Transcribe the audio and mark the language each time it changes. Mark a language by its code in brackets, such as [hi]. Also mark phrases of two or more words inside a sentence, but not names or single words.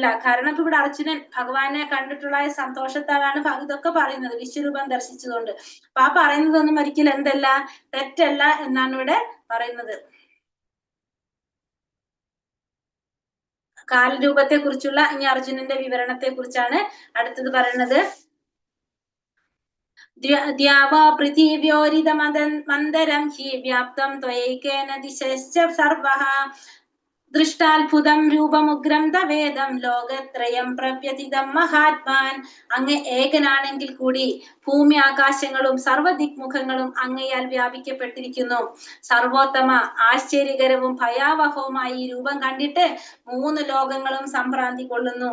[ml] കാരണം ഇപ്പൊ ഇവിടെ അർജുനൻ ഭഗവാനെ കണ്ടിട്ടുള്ള സന്തോഷത്താലാണ് ഇതൊക്കെ പറയുന്നത്, വിശ്വരൂപം ദർശിച്ചതുകൊണ്ട്. അപ്പൊ ആ പറയുന്നതൊന്നും ഒരിക്കലും എന്തല്ല, തെറ്റല്ല എന്നാണ് ഇവിടെ പറയുന്നത്. കാലരൂപത്തെ കുറിച്ചുള്ള ഇനി അർജുനന്റെ വിവരണത്തെ കുറിച്ചാണ് അടുത്തത് പറയുന്നത്. [sa] द्यावा पृथिव्योरिदमन्दरं हि व्याप्तं त्वयैकेन दिशश्च सर्वः ദൃഷ്ടാത്ഭുതം രൂപമുഗ്രം തവേദം ലോകത്രയം പ്രവ്യതിതം മഹാത്മാൻ. [ml] അങ്ങ് ഏകനാണെങ്കിൽ കൂടി ഭൂമി ആകാശങ്ങളും സർവദിക്മുഖങ്ങളും അങ്ങയാൽ വ്യാപിക്കപ്പെട്ടിരിക്കുന്നു. സർവോത്തമ ആശ്ചര്യകരവും ഭയാവഹവുമായി ഈ രൂപം കണ്ടിട്ട് 3 ലോകങ്ങളും സംഭ്രാന്തി കൊള്ളുന്നു.